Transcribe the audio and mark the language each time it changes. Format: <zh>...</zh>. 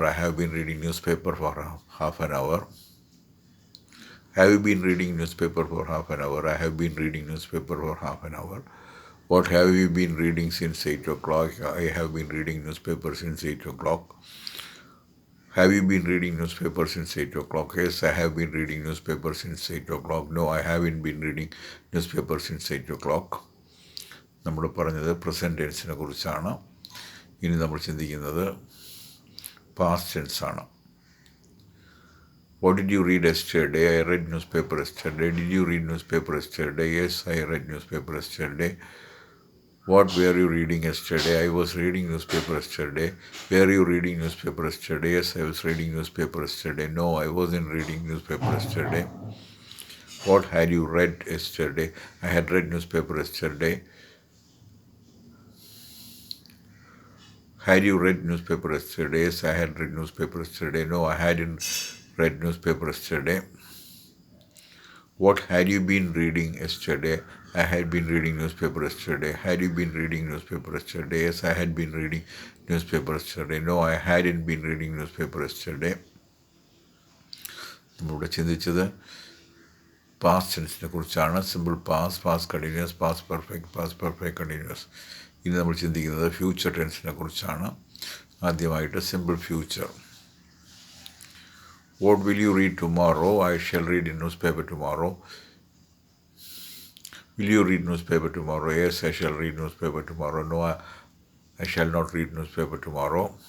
<en>I have been reading newspaper for half an hour. Have you been reading newspaper for half an hour? I have been reading newspaper for half an hour. What have you been reading since 8 o'clock? I have been reading newspaper since 8 o'clock. Have you been reading newspaper since 8 o'clock? Yes, I have been reading newspaper since 8 o'clock. No, I haven't been reading newspaper since 8 o'clock.</en> <ml>നമ്മൾ പറഞ്ഞത് present ടെൻസിനെ കുറിച്ചാണ്. ഇനി നമ്മൾ ചിന്തിക്കുന്നത് past ടെൻസാണ്.</ml> <en>What did you read yesterday? I read newspaper yesterday. Did you read newspaper yesterday? Yes, I read newspaper yesterday. What were you reading yesterday? I was reading newspaper yesterday. Were you reading newspaper yesterday? Yes, I was reading newspaper yesterday. No, I wasn't reading newspaper yesterday. What had you read yesterday? I had read newspaper yesterday. Had you read newspaper yesterday? Yes, I had read newspaper yesterday. No, I hadn't read newspaper yesterday. What had you been reading yesterday? I had been reading newspaper yesterday. Had you been reading newspaper yesterday? Yes, I had been reading newspaper yesterday. No, I hadn't been reading newspaper yesterday.</en> <ml>നമ്മളിവിടെ ചിന്തിച്ചത് past ടെൻസിനെ കുറിച്ചാണ്. Simple past, past continuous, past perfect, past perfect continuous. ഇനി നമ്മൾ ചിന്തിക്കുന്നത് future ടെൻസിനെ കുറിച്ചാണ്. ആദ്യമായിട്ട് simple future.</ml> <en>What will you read tomorrow? I shall read a newspaper tomorrow. Will you read newspaper tomorrow? Yes, I shall read newspaper tomorrow. No, I shall not read newspaper tomorrow.</en>